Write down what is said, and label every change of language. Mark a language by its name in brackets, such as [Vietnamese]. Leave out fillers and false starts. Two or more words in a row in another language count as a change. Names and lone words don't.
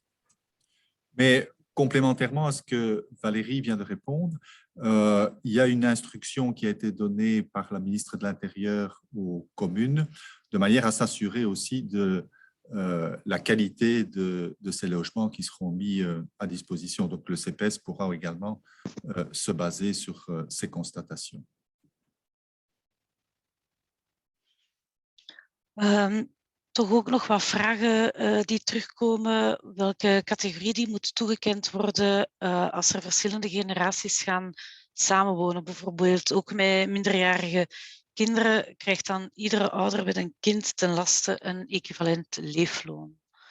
[French] Mais complémentairement à ce que Valérie vient de répondre, il y a une instruction qui a été donnée par la ministre de l'Intérieur aux communes de manière à s'assurer aussi de la qualité de ces logements qui seront mis à disposition. Donc, le CPS pourra également se baser sur ces constatations. [Dutch] Toch ook nog wat vragen die terugkomen. Welke categorie die moet toegekend worden als er verschillende generaties gaan samenwonen? Bijvoorbeeld ook met minderjarige kinderen krijgt dan iedere ouder met een kind ten laste een equivalent leefloon.